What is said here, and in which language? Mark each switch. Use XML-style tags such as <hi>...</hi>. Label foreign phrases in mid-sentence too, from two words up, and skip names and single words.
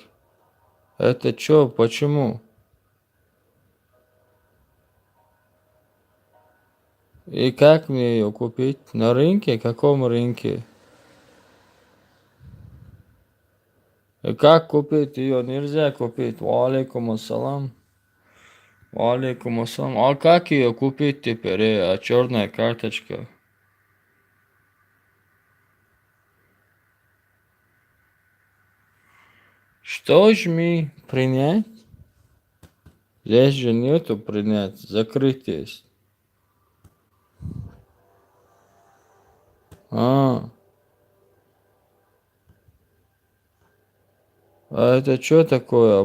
<ru>Это чё? Почему? И как мне ее купить? На рынке? Каком рынке? И как купить ее? Нельзя купить.</ru> <ar>وعليكم السلام. وعليكم السلام.</ar> <ru>А как ее купить теперь? А черная карточка? Что жми? Принять? Здесь же нету принять. Закрыть есть. А это что такое?</ru>